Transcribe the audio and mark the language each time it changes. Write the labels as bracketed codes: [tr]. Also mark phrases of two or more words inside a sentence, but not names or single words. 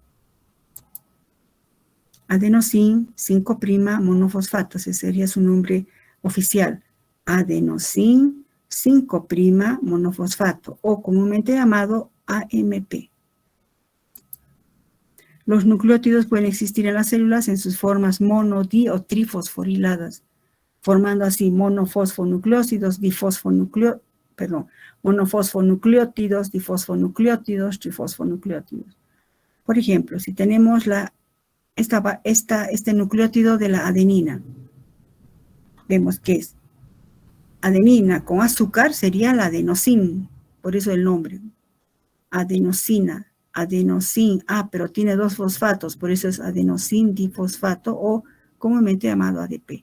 [es] Adenosín 5' monofosfato, ese sería su nombre oficial. Adenosín 5' monofosfato o comúnmente llamado AMP. Los nucleótidos pueden existir en las células en sus formas mono, di o trifosforiladas, formando así monofosfonucleósidos, monofosfonucleótidos, difosfonucleótidos, trifosfonucleótidos. Por ejemplo, si tenemos este nucleótido de la adenina, vemos que es adenina con azúcar sería la adenosina, por eso el nombre. Adenosina, adenosin, pero tiene 2 fosfatos, por eso es adenosin difosfato o comúnmente llamado ADP.